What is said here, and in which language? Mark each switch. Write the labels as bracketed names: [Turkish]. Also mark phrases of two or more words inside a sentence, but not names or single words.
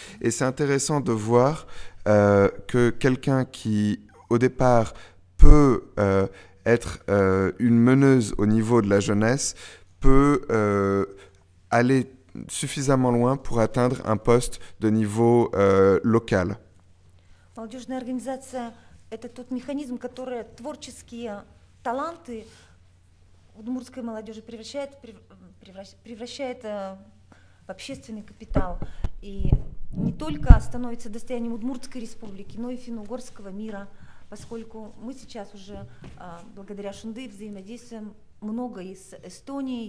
[French] Et c'est intéressant de voir que quelqu'un qui, au départ, peut être une meneuse au niveau de la jeunesse, peut aller suffisamment loin pour atteindre un poste de niveau local. [Russian] Молодежная организация – это тот механизм, который творческие таланты удмуртской молодежи превращает в общественный капитал. И не только становится достоянием Удмуртской республики, но и финно-угорского мира, поскольку мы сейчас уже, благодаря Шунды, взаимодействуем много и с Эстонией.